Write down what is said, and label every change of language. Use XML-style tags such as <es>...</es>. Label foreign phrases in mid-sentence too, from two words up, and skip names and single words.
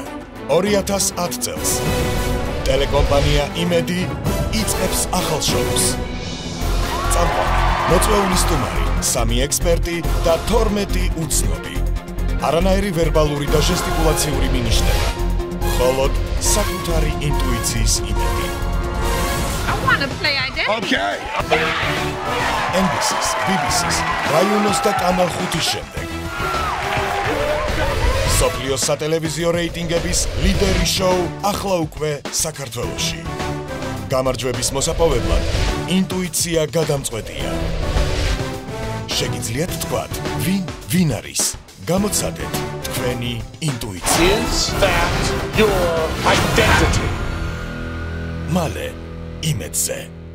<ka>2010 წელს ტელეკომპანია იმედი იწყებს ახალ შოუს. წამყვანი, მოწვეული სტუმარი, 3 ექსპერტი და 12 უცნობი. არანაირი ვერბალური და ჟესტიკულაციური მინიშნება. მხოლოდ საკუთარი ინტუიციის იმედი.</ka> <en>I want to play I did. Okay.</en> <ka>NBC-ს, BBC-ს, რაიონოს და კანალ 5-ის შემდეგ. სოფლიოს სატელევიზიო რეიტინგების ლიდერი შოუ ახლა უკვე საქართველოში. გამარჯვების მოსაპოვებლად ინტუიცია გადამწყვეტია. შეგიძლიათ თქვათ, ვინ არის? გამოცადეთ თქვენი ინტუიცია.</ka> <en>Is that your identity?</en> <ka>მალე იმედზე.</ka>